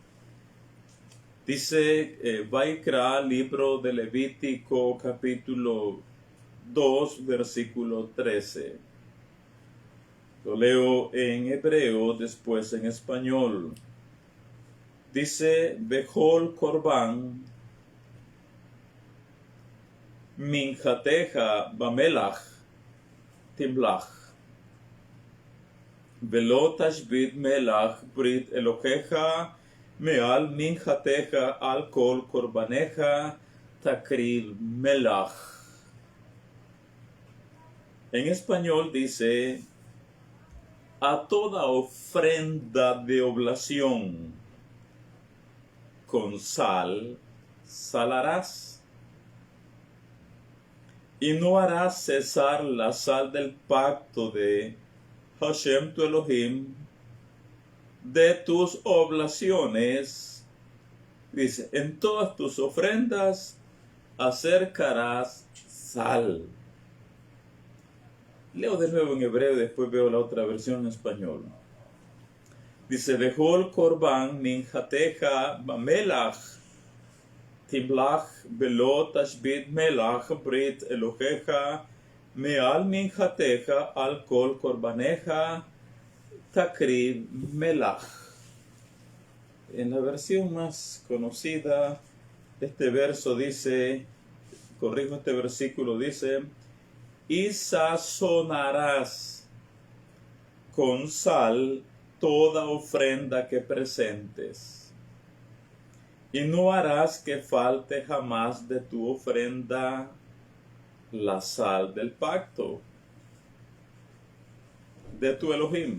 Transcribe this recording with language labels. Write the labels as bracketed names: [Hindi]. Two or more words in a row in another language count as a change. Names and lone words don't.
[Spanish] Dice Vaikra, libro de Levítico, capítulo 2, versículo 13. Lo leo en hebreo, después en español. Dice, [Hebrew] בכל קרבן, מנחתך במלח, תמלח, ולא תשבית מלח, ברית אלוהיך, מעל מנחתך, על כל קרבנך, תקריב מלח. [Spanish] En español dice, a toda ofrenda de oblación con sal salarás, y no harás cesar la sal del pacto de Hashem tu Elohim de tus oblaciones. Dice, en todas tus ofrendas acercarás sal. Leo de nuevo en hebreo y después veo la otra versión en español. Dice, [Hebrew] בכל קרבן מנחתך במלח, תמלח ולא תשבית מלח ברית אלוהיך, מעל מנחתך על כל קרבנך, תקריב מלח. [Spanish] En la versión más conocida, este verso dice, corrijo este versículo, dice, y sazonarás con sal toda ofrenda que presentes, y no harás que falte jamás de tu ofrenda la sal del pacto de tu Elohim.